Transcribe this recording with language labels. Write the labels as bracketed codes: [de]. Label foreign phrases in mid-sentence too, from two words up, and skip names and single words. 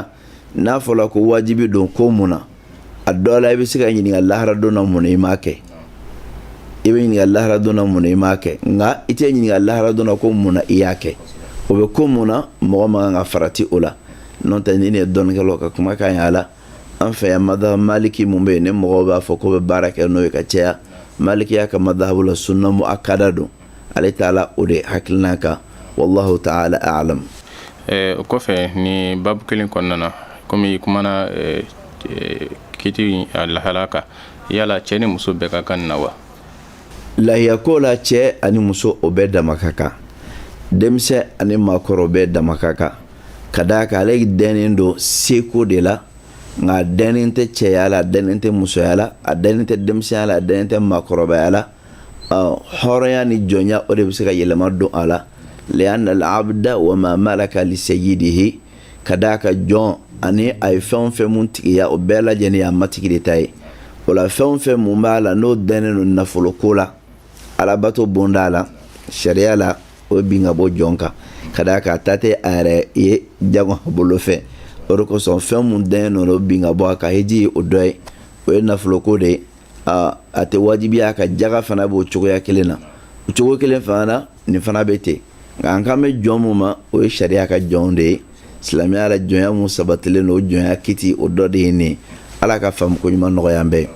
[bm] n'a fɔra ko wajibi don ko mun na a dɔ la i bɛ se ka ɲininka lahara don na mun na i m'a kɛ i bɛ ɲininka lahara donna mun na i m'a kɛ nka i tɛ ɲininka lahara donna ko mun na i y'a kɛ o bɛ ko mun na mɔgɔ man kan ka farati o la n'o tɛ ni ne ye dɔnnikɛlaw ka kumakan ye a la an fɛ yan [ar] مذهب مالكي [bm] mun bɛ yen ni mɔgɔw b'a fɔ ko bɛ baara kɛ n'o ye ka caya malikiya ka madhabu la [ar] سنة مؤكدة [bm] don ale taala o de hakilina kan [ar] والله تعالى أعلم. [bm] O kɔfɛ ni babu kelen kɔnɔna na komi i kumana kiti lahala kan yala cɛ ni muso bɛɛ ka kan na wa? Lahiya ko la cɛ ani muso o bɛɛ dama ka kan denmisɛn ani maakɔrɔ bɛɛ dama ka kan ka d'a kan ale dɛnnen don seko de la nka dɛnnen tɛ cɛya la a dɛnnen tɛ musoya la a dɛnnen tɛ denmisɛnya la a dɛnnen tɛ maakɔrɔbaya la hɔrɔnya ni jɔnya o de bɛ se ka yɛlɛma don a la [ar] لأن العبد وما ملك لسيده [bm] ka d'a kan jɔn ani a ye fɛn o fɛn mun tigiya o bɛɛ lajɛlen y'a matigi de ta ye o la fɛn o fɛn mun b'a la n'o dɛnnen don nafolo ko la alabato bonda la sariya la o bin ka bɔ jɔn kan ka d'a kan a ta tɛ a yɛrɛ ye jago bolo fɛ o de kosɔn fɛn mun dɛnnen don o bin ka bɔ a kan hiji ye o dɔ ye o ye nafolo ko de ye a tɛ wajibiya ka jaga fana b'o cogoya kelen na o cogo kelen fana na nin fana bɛ ten nka an kan bɛ jɔn mun ma o ye sariya ka jɔnw de ye silamɛya la jɔnya mun sabatilen don o jɔnya kiti o dɔ de ye nin ala ka faamu ko ɲuman nɔgɔya an bɛɛ.